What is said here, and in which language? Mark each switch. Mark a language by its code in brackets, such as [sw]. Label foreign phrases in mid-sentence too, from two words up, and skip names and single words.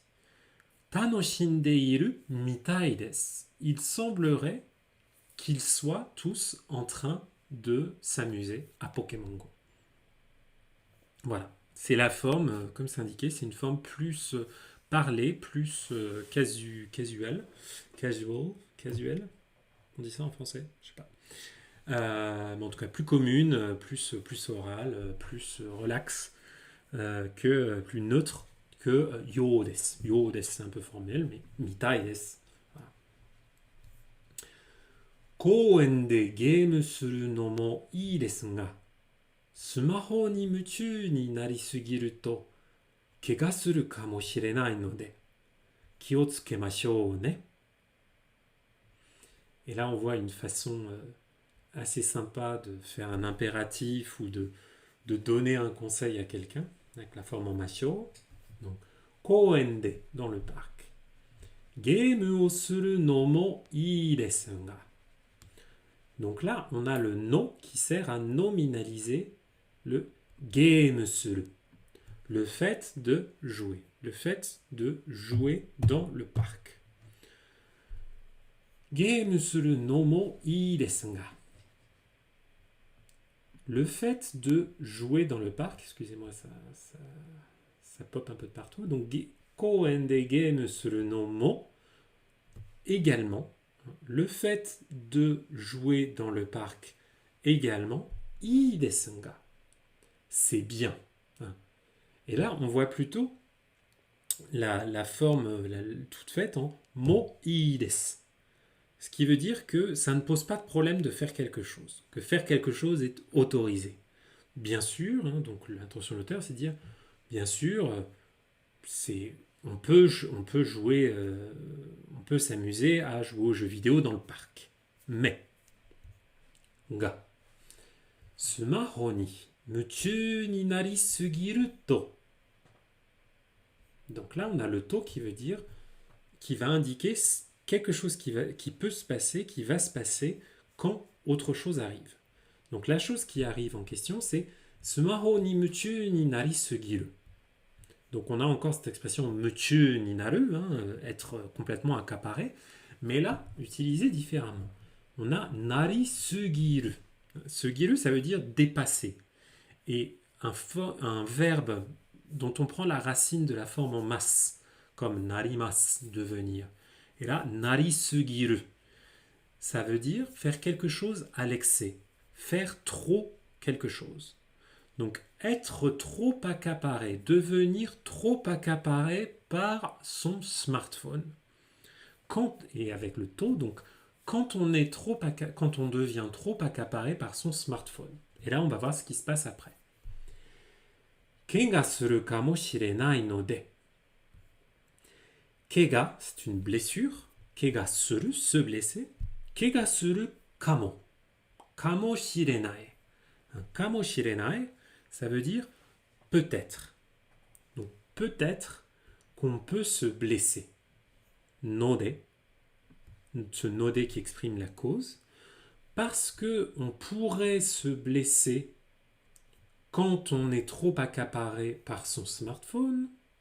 [ja] 楽しんでいるみたいです. [fr] Il semblerait qu'ils soient tous en train de s'amuser à Pokémon Go. Voilà. C'est la forme, comme c'est indiqué, c'est une forme plus parlée, plus casuelle. Casual. On dit ça en français? Je sais pas. Mais en tout cas, plus commune, plus orale, plus relax, plus neutre que [ja] ようです. ようです, [fr] c'est un peu formel, mais [ja] みたいです. [fr] Voilà. [ja] 公園でゲームするのもいいですが、スマホに夢中になりすぎると怪我するかもしれないので気をつけましょうね. [fr] Et là, on voit une façon assez sympa de faire un impératif ou de donner un conseil à quelqu'un, avec la forme en macho. Donc, koende, dans le parc. [ja] ゲームをするのもいいですが. [fr] Donc là, on a le no qui sert à nominaliser le [ja] ゲームする. [fr] Le fait de jouer. Le fait de jouer dans le parc. [ja] ゲームするのもいいですが. [fr] Le fait de jouer dans le parc, excusez-moi, ça pop un peu de partout. [ja] Donc, 公園でゲームするのも, [fr] également. Le fait de jouer dans le parc, également. [ja] いいですが. [fr] C'est bien. Et là, on voit plutôt la forme toute faite en [ja] もいいです. [fr] Ce qui veut dire que ça ne pose pas de problème de faire quelque chose, que faire quelque chose est autorisé. Bien sûr, donc l'intention de l'auteur, c'est de dire, bien sûr, on peut jouer, on peut s'amuser à jouer aux jeux vidéo dans le parc. Mais, [ja] ga, スマホに夢中になりすぎると. [fr] Donc là, on a le to qui veut dire, qui va indiquer quelque chose qui peut se passer, qui va se passer quand autre chose arrive. Donc la chose qui arrive en question, c'est [ja] スマホに夢中になりすぎる. [fr] Donc on a encore cette expression [ja] 夢中になる, [fr] être complètement accaparé, mais là, utilisé différemment. On a [ja] なりすぎる. Sugiru, [fr] ça veut dire dépasser. Et un verbe dont on prend la racine de la forme en masse, comme narimas, devenir. Et là, [ja] なりすぎる, [fr] ça veut dire faire quelque chose à l'excès, faire trop quelque chose. Donc, être trop accaparé, devenir trop accaparé par son smartphone. Et avec le to, donc, quand on devient trop accaparé par son smartphone. Et là, on va voir ce qui se passe après. [ja] 怪我するかもしれないので. [fr] Kega, c'est une blessure. [ja] 怪我する, [fr] se blesser. [ja] 怪我するかも. かもしれない。かもしれない, [fr] ça veut dire peut-être. Donc peut-être qu'on peut se blesser. Node, ce node qui exprime la cause, parce que on pourrait se blesser quand on est trop accaparé par son smartphone.